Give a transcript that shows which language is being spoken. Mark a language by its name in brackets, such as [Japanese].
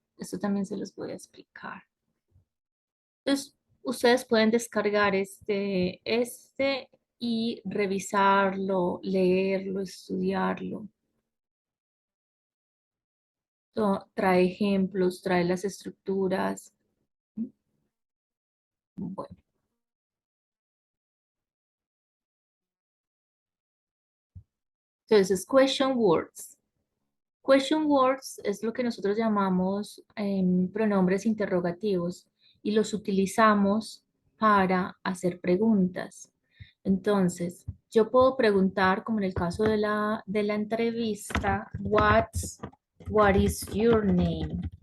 [Spanish] Esto también se los voy a explicar. Entonces, ustedes pueden descargar este y revisarlo, leerlo, estudiarlo. Trae ejemplos, trae las estructuras. Bueno, entonces, question words. Question words es lo que nosotros llamamos pronombres interrogativos y los utilizamos para hacer preguntas. Entonces, yo puedo preguntar, como en el caso de la entrevista, [English] what is your name?